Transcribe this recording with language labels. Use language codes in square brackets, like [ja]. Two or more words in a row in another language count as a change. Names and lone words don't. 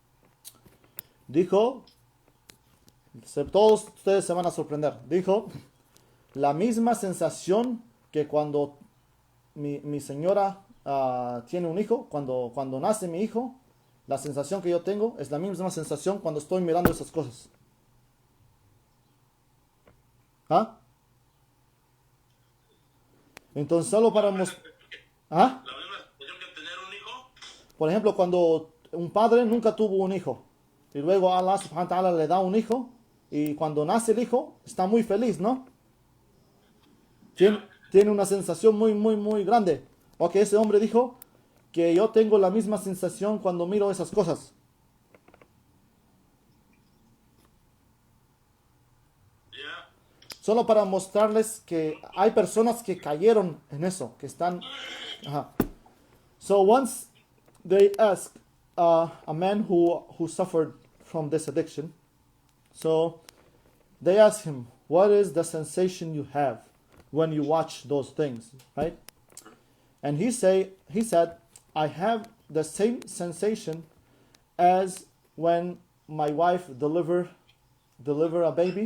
[es] Dijo, todos ustedes se van a sorprender, dijo, la misma sensación que cuando mi señora tiene un hijo, cuando nace mi hijo, la sensación que yo tengo es la misma sensación cuando estoy mirando esas cosas. ¿Ah? Entonces solo para mostrar... ¿Ah? ¿La misma sensación que tener un hijo? Por ejemplo, cuando un padre nunca tuvo un hijo y luego [ar] الله سبحانه وتعالى [es] le da un hijo y cuando nace el hijo está muy feliz, ¿no? Tiene una sensación muy, muy, muy grande. Ok, ese hombre dijo que yo tengo la misma sensación cuando miro esas cosas. Yeah. Solo para mostrarles que hay personas que cayeron en eso, que están... [en] So once they asked a man who suffered from this addiction, so they asked him, what is the sensation you have when you watch those things, right? And he said, I have the same sensation as when my wife deliver a baby.